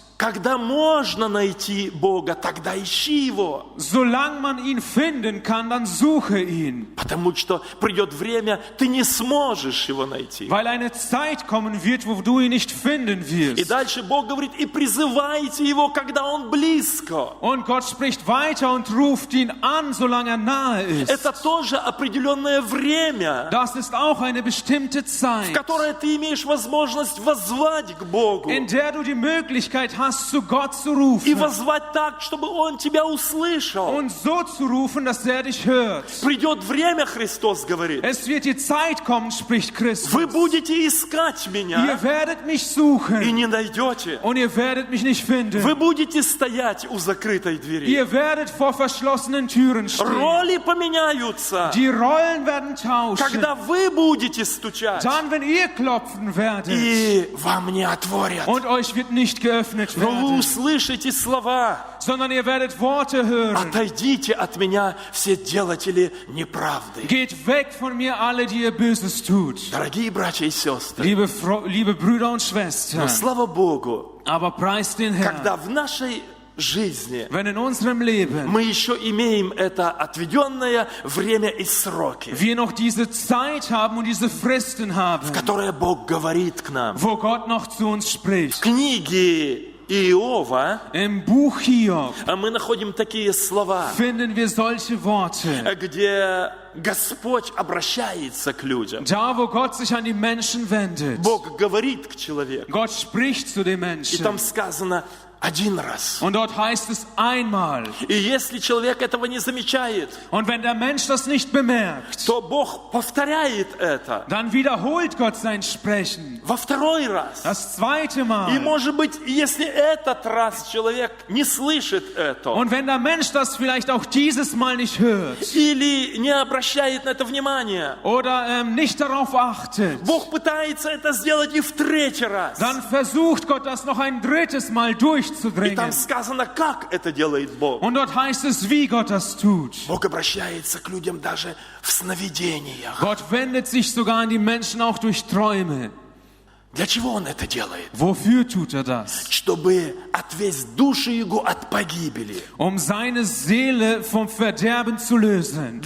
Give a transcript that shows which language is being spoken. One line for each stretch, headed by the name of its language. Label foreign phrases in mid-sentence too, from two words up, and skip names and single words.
Russian: Когда можно найти Бога, тогда ищи Его.
German: Solange man ihn finden kann, dann suche ihn.
Russian: Потому что придет время, ты не сможешь Его найти.
German: Weil eine Zeit kommen wird, wo du ihn nicht finden
Russian: И
German: wirst.
Russian: дальше Бог говорит, и призывайте Его, когда Он близко.
German: Und Gott spricht weiter und ruft ihn an, solange er nahe ist.
Russian: Это тоже определенное время,
German: Das ist auch eine bestimmte
Russian: в
German: Zeit,
Russian: которое ты имеешь возможность воззвать к Богу.
German: in der du die Möglichkeit hast, hast, zu Gott zu
Russian: и
German: rufen
Russian: воззвать так, чтобы Он тебя услышал.
German: und so zu rufen, dass er dich hört.
Russian: Придет время, Христос говорит.
German: Es wird die Zeit kommen, spricht Christus.
Russian: Вы будете искать меня
German: Ihr werdet mich
Russian: и
German: suchen
Russian: не найдете.
German: und ihr werdet mich nicht finden.
Russian: Вы будете стоять у закрытой двери.
German: Ihr werdet vor verschlossenen Türen stehen.
Russian: Роли поменяются.
German: Die Rollen werden tauschen.
Russian: Когда вы будете стучать,
German: Dann, wenn ihr klopfen werdet
Russian: и вам не отворят.
German: und euch wird nicht geöffnet
Russian: Но вы
German: werden,
Russian: услышите слова:
German: sondern ihr werdet Worte hören.
Russian: «Отойдите от меня, все делатели неправды».
German: Geht weg von mir, alle, die ihr Böses tut.
Russian: Дорогие братья и сестры,
German: Liebe Brüder und
Russian: но
German: Schwestern,
Russian: слава Богу,
German: aber preist den
Russian: когда
German: Herrn,
Russian: в нашей жизни
German: wenn in unserem Leben
Russian: мы еще имеем это отведенное время и сроки,
German: wir noch diese Zeit haben und diese Fristen haben,
Russian: в которые Бог говорит к нам.
German: wo Gott noch zu uns
Russian: В
German: spricht.
Russian: книге Иова
German: Im Buch Hiob
Russian: мы находим такие слова,
German: finden wir solche Worte.
Russian: где Господь обращается к людям.
German: Da, wo Gott sich an die Menschen wendet.
Russian: Бог говорит к человеку.
German: Gott spricht zu den
Russian: И там
German: Menschen.
Russian: сказано один раз.
German: Und dort heißt es einmal.
Russian: И если человек этого не замечает,
German: Und wenn der Mensch das nicht bemerkt,
Russian: то Бог повторяет это
German: dann wiederholt Gott sein Sprechen.
Russian: во второй раз.
German: Das zweite
Russian: И
German: Mal.
Russian: может быть, если этот раз человек не слышит это,
German: Und wenn der Mensch das vielleicht auch dieses Mal nicht hört
Russian: или не обращает на это внимания,
German: oder nicht darauf achtet,
Russian: Бог пытается это сделать и в третий раз.
German: dann versucht Gott das noch ein drittes Mal
Russian: И там
German: durchzudringen.
Russian: сказано, как это делает Бог.
German: Und dort heißt es, wie Gott das tut.
Russian: Бог обращается к людям даже в сновидениях.
German: Gott wendet sich sogar an die Menschen auch durch Träume.
Russian: Для чего Он это делает?
German: Wofür tut er das?
Russian: Чтобы отвести душу Его от погибели.
German: Um seine Seele vom Verderben zu lösen.